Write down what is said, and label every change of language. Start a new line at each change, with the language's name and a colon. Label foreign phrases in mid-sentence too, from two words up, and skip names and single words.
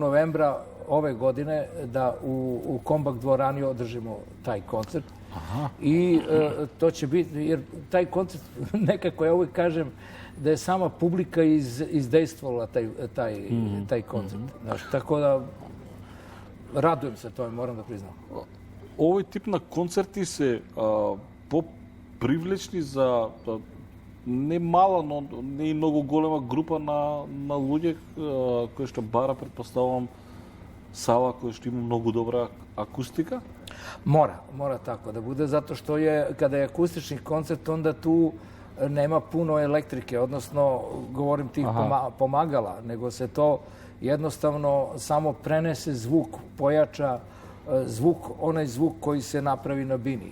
Serbian: novembra ove godine da u Kombak dvorani održimo taj koncert. I to će biti, jer taj koncert, nekako ja uvijek kažem da je sama publika izdejstvovala taj koncert. Tako da radujem se tome, moram da priznam.
Macedonian: Овој тип на концерти се попривлечни за не мала, но не и многу голема група на луѓе кои што бара, предпоставувам, сала која што има многу добра акустика.
Serbian: Mora tako da bude, zato što kada je akustični koncert, onda tu nema puno elektrike, odnosno, govorim tih pomagala, nego se to jednostavno samo prenese zvuk, pojača zvuk, onaj zvuk koji se napravi na bini.